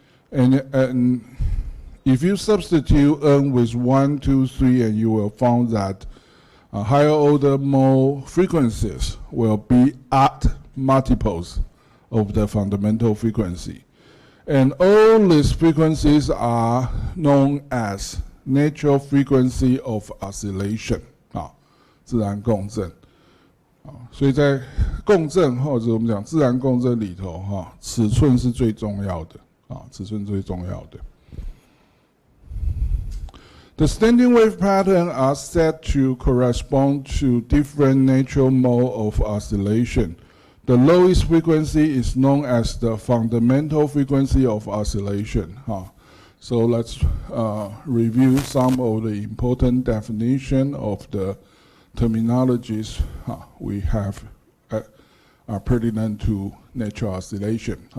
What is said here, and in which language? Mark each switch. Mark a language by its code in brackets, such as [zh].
[en] And if you substitute n with 1, 2, 3, and you will find that higher order mode frequencies will be at multiples of the fundamental frequency. And all these frequencies are known as natural frequency of oscillation [zh] 自然共振所以在共振或者我们讲自然共振里头尺寸是最重要的尺寸最重要的。 [en] The standing wave pattern are said to correspond to different natural mode of oscillation. The lowest frequency is known as the fundamental frequency of oscillation. So let's review some of the important definition of the terminologies we have are pertinent to natural oscillation.